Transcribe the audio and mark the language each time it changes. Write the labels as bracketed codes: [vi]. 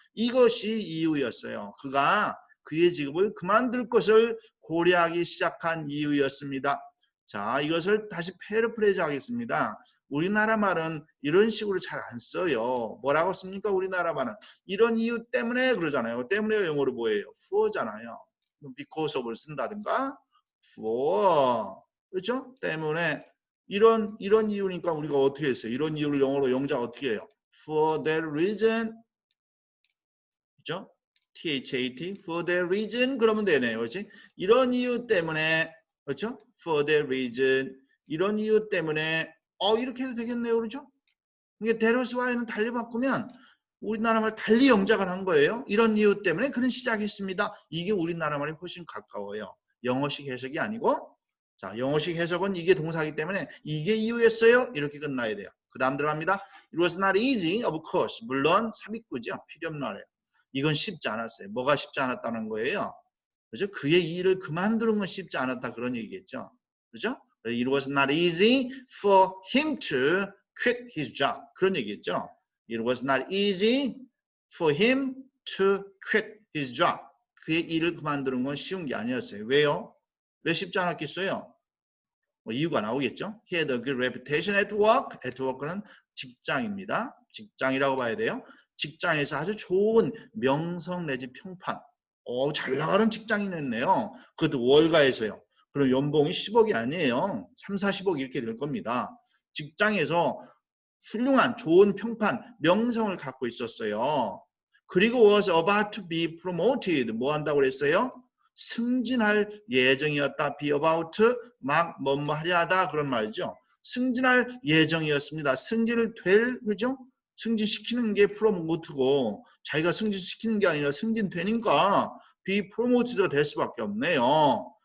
[ko] 이것이 이유였어요. 그가 그의 직업을 그만둘 것을 고려하기 시작한 이유였습니다. 자, 이것을 다시 패러프레이즈 하겠습니다. 우리나라 말은 이런 식으로 잘 안 써요. 뭐라고 씁니까? 우리나라 말은 이런 이유 때문에 그러잖아요. 때문에 영어로 뭐예요? for잖아요. because of를 쓴다든가 for. 그렇죠? 때문에 이런 이유니까 우리가 어떻게 했어요? 이런 이유를 영어로 영작 어떻게 해요? [en] For that reason. [ko] 그렇죠? [en] THAT for that reason [ko] 그러면 되네요. 그렇지? 이런 이유 때문에 그렇죠? [en] For that reason [ko] 이런 이유 때문에 이렇게 해도 되겠네요. 그렇죠? 이게 데러스 와이는 달리 바꾸면 우리나라 말 달리 영작을 한 거예요. 이런 이유 때문에 그는 시작했습니다. 이게 우리나라 말에 훨씬 가까워요. 영어식 해석이 아니고 자, 영어식 해석은 이게 동사이기 때문에 이게 이유였어요. 이렇게 끝나야 돼요. 그 다음 들어갑니다. [en] It was not easy, of course. [ko] 물론 삽입구죠. 필요 없는 말이에요. 이건 쉽지 않았어요. 뭐가 쉽지 않았다는 거예요? 그죠? 그의 일을 그만두는 건 쉽지 않았다 그런 얘기겠죠. 그죠? [en] It was not easy for him to quit his job. [ko] 그런 얘기겠죠. [en] It was not easy for him to quit his job. [ko] 그의 일을 그만두는 건 쉬운 게 아니었어요. 왜요? 왜 쉽지 않았겠어요? 뭐 이유가 나오겠죠. [en] He had a good reputation at work. [ko] At work는 직장입니다. 직장이라고 봐야 돼요. 직장에서 아주 좋은 명성 내지 평판. 잘 나가는 직장이었네요. 그것도 월가에서요. 그럼 연봉이 10억이 아니에요. 3, 40억 이렇게 될 겁니다. 직장에서 훌륭한 좋은 평판, 명성을 갖고 있었어요. 그리고 [en] was about to be promoted. [ko] 뭐 한다고 그랬어요? 승진할 예정이었다. be about 막 뭐뭐 하려 하다 그런 말이죠. 승진할 예정이었습니다. 승진을 그죠? 승진시키는 게 프로모트고 자기가 승진시키는 게 아니라 승진되니까 be promoted가 될 수밖에 없네요.